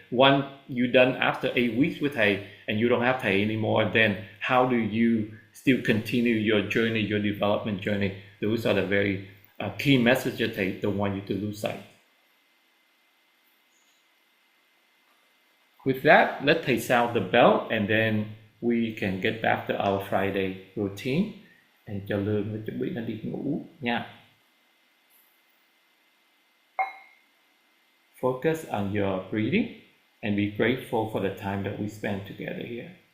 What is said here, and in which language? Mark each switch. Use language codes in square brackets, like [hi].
[en] One, you done after 8 weeks with Thầy and you don't have Thầy anymore, then how do you still continue your journey, your development journey? Those are the very key messages Thầy don't want you to lose sight. With that, let Thầy sound the bell and then we can get back to our Friday routine. [vi] Thầy cho Lương nó chuẩn bị nó đi ngủ nha. [en] Focus on your breathing and be grateful for the time that we spend together here.